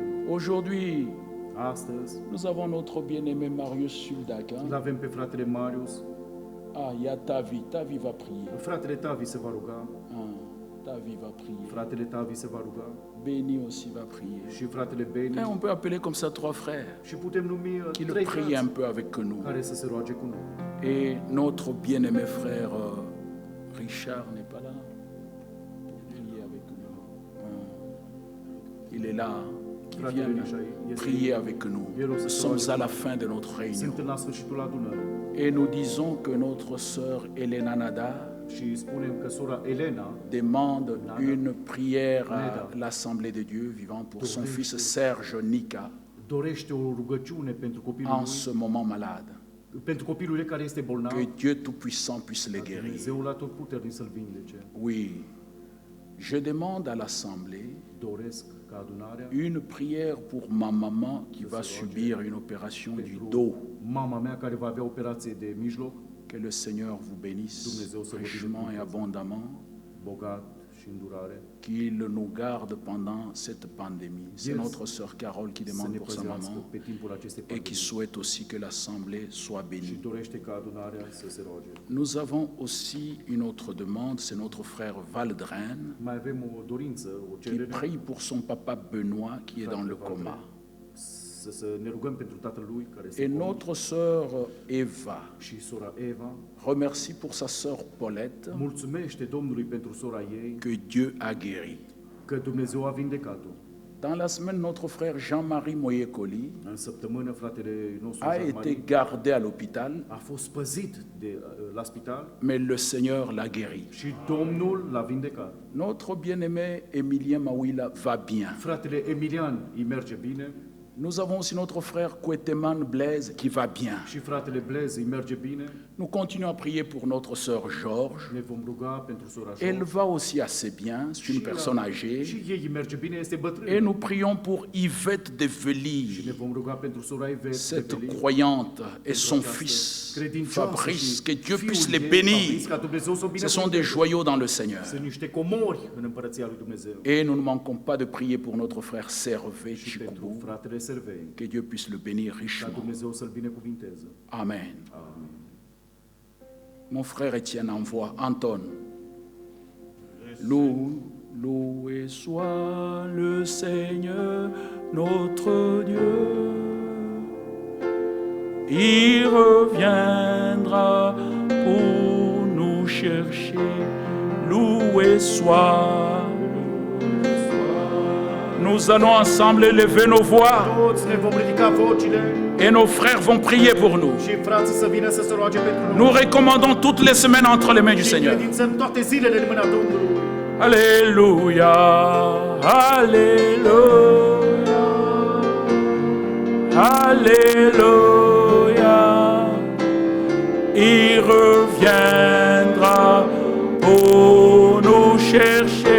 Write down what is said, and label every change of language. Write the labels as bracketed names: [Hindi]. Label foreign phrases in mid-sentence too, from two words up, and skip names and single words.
[French] Aujourd'hui, [Romanian] Astăzi [French] nous avons notre bien-aimé Marius Suldac. [Romanian] îl avem pe fratele Marius. [French] Ah, il y a Tavi va prier. [Romanian] Fratele Tavi se va ruga. [French] Ah, Tavi va prier. [Romanian] Fratele Tavi se va ruga. [French] Béni aussi va prier. [Romanian] Și fratele Beni. [French] Et on peut appeler comme ça trois frères [Romanian] Și putem numi [French] qui le [Romanian] trei [French] prient un [Romanian] frați [French] peu avec nous. [Romanian] care să se roage cu noi. [French] Et notre bien-aimé frère Richard n'est pas là. Il est avec nous. Il est là. Qui vient prier avec nous. Nous sommes à la fin de notre réunion. [Romanian] Suntem la sfârșitul adunării. [French] Et nous disons que notre sœur Elena Nada [Romanian] Și spunem că sora Elena [French] demande une prière à l'Assemblée de Dieu vivant pour son fils Serge Nica [Romanian] dorește o rugăciune pentru copilul [French] en ce moment malade. [Romanian] lui, pentru copilul ei care este bolnav. [French] Que Dieu Tout-Puissant puisse le guérir. [Romanian] Dumnezeul Atotputernic să-l vindece. [French] Oui, je demande à l'Assemblée [Romanian] Doresc ca adunarea [French] une prière pour ma maman qui va subir une opération du dos. [Romanian] mama mea care va avea operație de mijloc, [French] Que le Seigneur vous bénisse richement et abondamment, [Romanian] bogat și îndurare. [French] qu'il nous garde pendant cette pandémie. C'est Yes. notre sœur Carole qui [Romanian] Să [French] demande [Romanian] ne [French] pour sa [Romanian] păzească [French] maman [Romanian] pe timpul acestei [French] et qui [Romanian] pandemii [French] souhaite aussi que l'Assemblée soit [Romanian] și [French] bénie. [Romanian] dorește ca adunarea să se roage. [French] Nous avons aussi une autre demande, c'est notre frère Valdren [Romanian] Mai avem o dorință, o [French] qui [Romanian] cerere, [French] prie pour son papa Benoît qui est dans le coma. [Romanian] să ne rugăm pentru tatălui care este [French] Et [Romanian] coma [French] notre sœur Eva [Romanian] și sora Eva. [French] remercie pour sa sœur Paulette [Romanian] Mulțumește Domnului pentru sora ei [French] que Dieu a guéri. [Romanian] că Dumnezeu a vindecat-o. [French] Dans la semaine, notre frère Jean-Marie Moyekoli [Romanian] În săptămână, fratele nostru [French] a Jean-Marie été gardé à l'hôpital, [Romanian] a fost păzit la spital [French] mais le Seigneur l'a guéri. [Romanian] și Domnul l-a vindecat. [French] Notre bien-aimé Emilien Mawila va bien. [Romanian] Fratele Emilian îi merge bine [French] Nous avons aussi notre frère Koueteman Blaise qui va bien. [Romanian] și fratele Blaise îi merge bine. [French] Nous continuons à prier pour notre sœur Georges. [Romanian] Ne vom ruga pentru sora [French] Elle [Romanian] George. [French] va aussi assez bien, c'est une personne âgée. [Romanian] Și ei îi merge bine, este [French] Et [Romanian] bătrân. [French] nous prions pour Yvette de Ne Veli, [Romanian] vom ruga pentru sora Ivet cette de Veli, [French] croyante, et [Romanian] pentru [French] son [Romanian] această [French] fils [Romanian] credincioasă [French] Fabrice, [Romanian] și [French] que Dieu [Romanian] fiul [French] puisse les [Romanian] ei, [French] bénir. [Romanian] Fabrice, ca Dumnezeu să o [French] Ce sont des [Romanian] binecuvânteze. [French] joyaux dans le Seigneur. [Romanian] Sunt niște comori în împărăția lui Dumnezeu. [French] Et nous ne manquons pas de prier pour notre frère Servé [Romanian] Și pentru [French] Chikoubou, [Romanian] fratele Servei, [French] que Dieu puisse le bénir [Romanian] ca [French] richement. [Romanian] Dumnezeu să-l binecuvinteze. [French] Amen. [Romanian] Amin. [French] Mon frère Étienne envoie Anton. Loué soit le Seigneur, notre Dieu. Il reviendra pour nous chercher. Loué soit. Nous allons ensemble élever nos voix [Romanian] Toți ne vom ridica vocile [French] et nos frères vont prier pour nous. [Romanian] și frații să vină să se roage pentru noi. [French] Nous recommandons toutes les semaines entre les mains du [Romanian] Și [French] Seigneur. [Romanian] credințăm toate zilele în mâna Domnului. [French] Alléluia, Alléluia, Alléluia. Il reviendra pour nous chercher.